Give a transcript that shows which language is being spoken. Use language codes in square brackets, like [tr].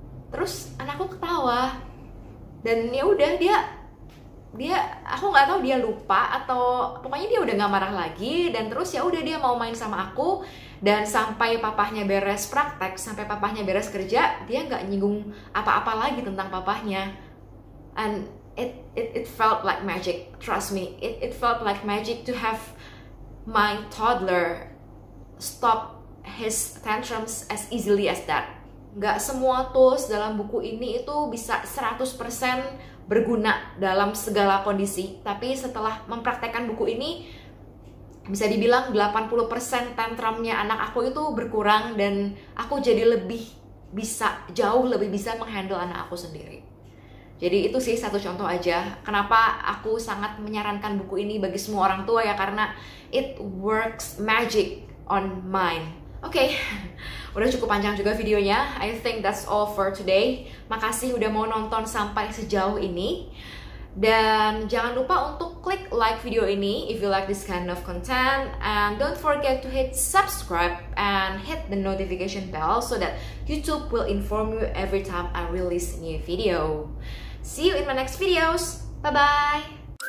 [id] Terus anakku ketawa, dan ya udah dia aku nggak tahu dia lupa atau pokoknya dia udah nggak marah lagi. Dan terus ya udah dia mau main sama aku, dan sampai papahnya beres praktek, sampai papahnya beres kerja, dia nggak nyinggung apa-apa lagi tentang papahnya. [en] And it felt like magic, trust me, it felt like magic to have my toddler stop his tantrums as easily as that. [id] Nggak semua tools dalam buku ini itu bisa 100% berguna dalam segala kondisi, tapi setelah mempraktekkan buku ini bisa dibilang 80% tantrumnya anak aku itu berkurang, dan aku jadi jauh lebih bisa menghandle anak aku sendiri. Jadi itu sih satu contoh aja kenapa aku sangat menyarankan buku ini bagi semua orang tua ya, karena [en] it works magic on mine. [id] Oke, udah cukup panjang juga videonya. [en] I think that's all for today. [id] Makasih udah mau nonton sampai sejauh ini. Dan jangan lupa untuk klik like video ini [en] if you like this kind of content. And don't forget to hit subscribe and hit the notification bell so that YouTube will inform you every time I release a new video. See you in my next videos. Bye-bye.